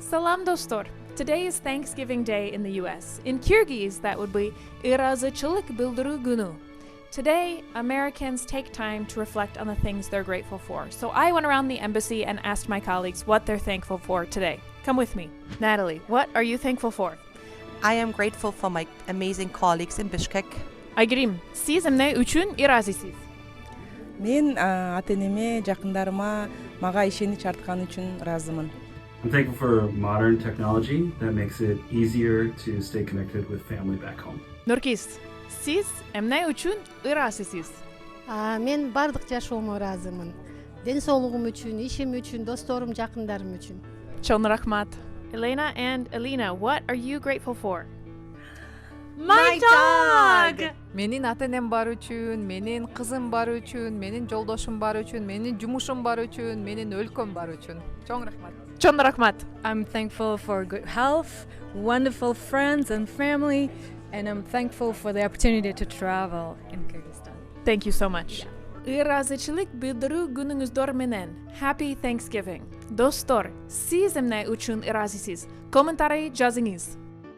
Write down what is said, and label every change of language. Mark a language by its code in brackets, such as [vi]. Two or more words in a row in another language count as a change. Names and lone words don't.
[ky] Салам достор. [en] Today is Thanksgiving Day in the US. In Kyrgyz, that would be [ky] Ыраазычылык билдирүү күнү. [en] Today, Americans take time to reflect on the things they're grateful for. So I went around the embassy and asked my colleagues what they're thankful for today. Come with me. Natalie, what are you thankful for? I am grateful for my amazing colleagues in Bishkek. [ky] Айгерим, сиз эмне үчүн ыраазысыз? Мен ата-энеме, жакындарыма мага ишенич артканы үчүн ыраазымын. [en] I'm thankful for modern technology that makes it easier to stay connected with family back home. [ky] Нуркиз, сиз эмне үчүн ыраазысыз? Мен бардык жашоомо ыраазымын. Ден соолугум үчүн, ишим үчүн, досторум, жакындарым үчүн. Чоң рахмат. [en] Elena and Alina, what are you grateful for? My dog! [ky] Менин ата-энем бар үчүн, менин кызым бар үчүн, менин жолдошум бар үчүн, менин жумушум бар үчүн, менин өлкөм бар үчүн. Чоң рахмат. Чоң рахмат. [en] I'm thankful for good health, wonderful friends and family, and I'm thankful for the opportunity to travel in Kyrgyzstan. Thank you so much. [ky] Ыраазычылык билдирүү күнүңүздөр менен. [en] Happy Thanksgiving. [ky] Достор, сиз эмне үчүн ыраазысыз? Комментарий жазыңыз.